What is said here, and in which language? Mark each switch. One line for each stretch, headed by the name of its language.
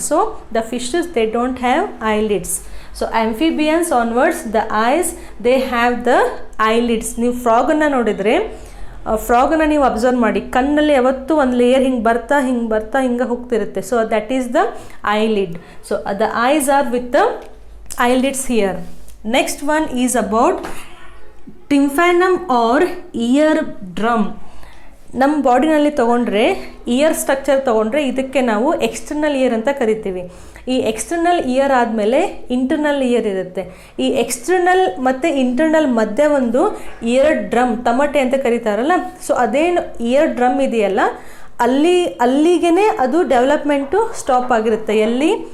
English: So the fishes they don't have eyelids. So amphibians onwards the eyes they have the eyelids.
Kannada: ನೀವು ಫ್ರಾಗನ್ನು ನೋಡಿದರೆ, ಫ್ರಾಗನ್ನು ನೀವು observe ಮಾಡಿ, ಕಣ್ಣಲ್ಲಿ ಯಾವತ್ತೂ ಒಂದು ಲೇಯರ್ ಹಿಂಗೆ ಬರ್ತಾ ಹಿಂಗೆ ಹೋಗ್ತಿರುತ್ತೆ.
English: So that is the eyelid. So the eyes are with the eyelids here. Next one is about Tympanum or ear drum.
Kannada: ನಮ್ಮ ಬಾಡಿನಲ್ಲಿ ತೊಗೊಂಡ್ರೆ ಇಯರ್ ಸ್ಟ್ರಕ್ಚರ್ ತೊಗೊಂಡ್ರೆ ಇದಕ್ಕೆ ನಾವು ಎಕ್ಸ್ಟರ್ನಲ್ ಇಯರ್ ಅಂತ ಕರಿತೀವಿ. ಈ ಎಕ್ಸ್ಟರ್ನಲ್ ಇಯರ್ ಆದಮೇಲೆ ಇಂಟರ್ನಲ್ ಇಯರ್ ಇರುತ್ತೆ. ಈ ಎಕ್ಸ್ಟರ್ನಲ್ ಮತ್ತು ಇಂಟರ್ನಲ್ ಮಧ್ಯೆ ಒಂದು ಇಯರ್ ಡ್ರಮ್, ತಮಟೆ ಅಂತ ಕರೀತಾರಲ್ಲ, ಸೊ ಅದೇನು ಇಯರ್ ಡ್ರಮ್ ಇದೆಯಲ್ಲ ಅಲ್ಲಿಗೆ ಅದು ಡೆವಲಪ್ಮೆಂಟು ಸ್ಟಾಪ್ ಆಗಿರುತ್ತೆ. ಎಲ್ಲಿ?